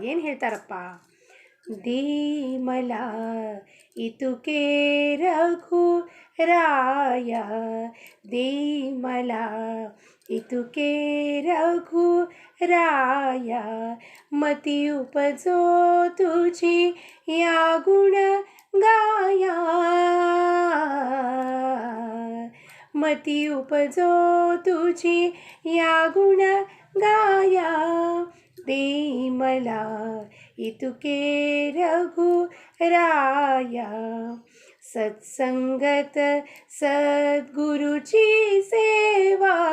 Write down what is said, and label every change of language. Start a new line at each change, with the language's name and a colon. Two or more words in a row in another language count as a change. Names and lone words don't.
Kannada: ಏನು ಹೇಳ್ತಾರಪ್ಪ,
Marathi: दीमला इतुके रघु राया, दीमला इतुके रघु राया, मति उपजो ತುझी या गुण गाया, मति उपजो तुझी या गुण गाया, दीमला इतुके रघु राया, सत्संगत सद्गुरुची सेवा,